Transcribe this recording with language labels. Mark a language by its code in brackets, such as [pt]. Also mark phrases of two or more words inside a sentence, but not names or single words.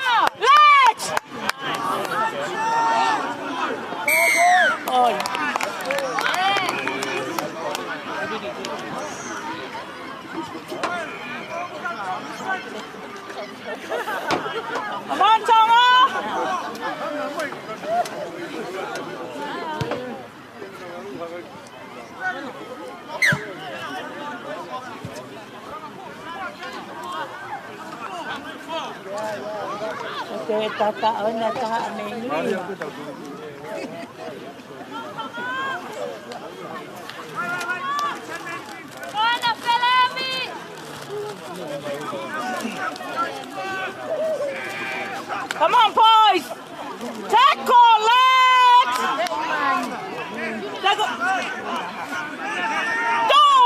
[en] Let's! Oh. Come on, Tonga! Okay, tataon na kami. Come on, boys! Tackle, legs! Go!